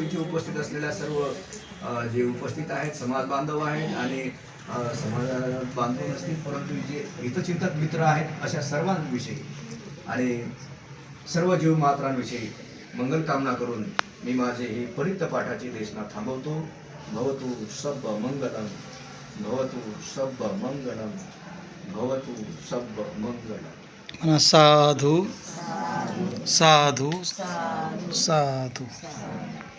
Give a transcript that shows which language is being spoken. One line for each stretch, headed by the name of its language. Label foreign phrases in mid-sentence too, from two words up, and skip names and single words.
Marathi: इथे उपस्थित असलेल्या सर्व जे उपस्थित आहेत समाज बांधव आहेत आणि समाजात बांधव नसतील परंतु जे हितचिंतक मित्र आहेत अशा सर्वांविषयी आणि सर्व जीव मात्रांविषयी मंगल कामना करून मी माझे ही परित्य पाठाची देशना थांबवतो.
Pali: भवतु सब्ब मंगलम, भवतु सब्ब मंगलम, भवतु सब्ब मंगलम. साधू साधू साधू.